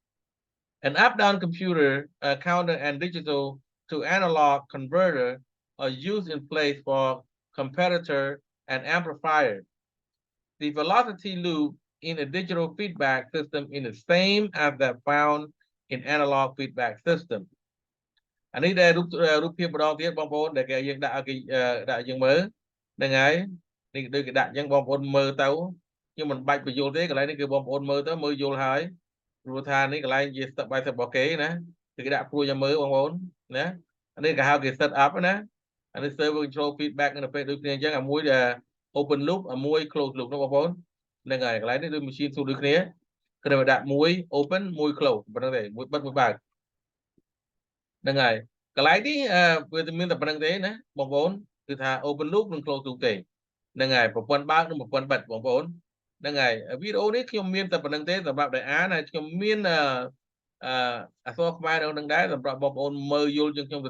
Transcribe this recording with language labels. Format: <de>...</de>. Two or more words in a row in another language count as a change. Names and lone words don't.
<en>an up-down computer counter and digital to analog converter are used in place for comparator and amplifier the velocity loop in a digital feedback system is the same as that found in analog feedback system</en> <km>អានេះដែលរូបភាពម្ដងទៀតបង ប្អូនដែលគេយើងដាក់ឲ្យដាក់យើងមើលហ្នឹងហើយនេះដូចគេដាក់អញ្ចឹងបងប្អូនមើលទៅខ្ញុំមិនបាច់បញ្យល់ទេកន្លែងនេះគឺបងប្អូនមើលទៅមើលយល់ហើយព្រោះថានេះកន្លែងជា</km> <en>step by step</en> <km>របស់គេណាគឺគេដាក់ព្រួយឲ្យមើលបងប្អូនណាអានេះគេហៅគេ</km> <en>set up</en> <km>ណាអានេះ</km> <en>servo control feedback</en> <km>នៅពេលដូចគ្នាអញ្ចឹងអាមួយដែល</km> <en>open loop</en> <km>អាមួយ</km> <en>close loop</en> <km>នោះបងប្អូន ហ្នឹងហើយកន្លែងនេះដូច</km> <en>machine tool</en> <km>ដូចគ្នាគឺតែដាក់មួយ open មួយ close ប៉ុណ្្នឹងទេមួយបិទមួយបើកហ្នឹងហើយកន្លែងនេះវាមានតែប៉ុណ្្នឹងទេណាបងប្អូនគឺថា</km> <en>open loop</en> <km>និង</km> <en>close loop</en> <km>ទេហ្នឹងហើយប្រព័ន្ធបើកនិងប្រព័ន្ធបិទបងប្អូនហ្នឹងហើយវីដេអូនេះខ្ញុំមានតែប៉ុណ្្នឹងទេសម្រាប់ដែលអានហើយខ្ញុំមានអក្សរខ្មែរនៅនឹងដែរសម្រាប់បងប្អូនមើលយល់ជាងខ្ញុំទៅ</km>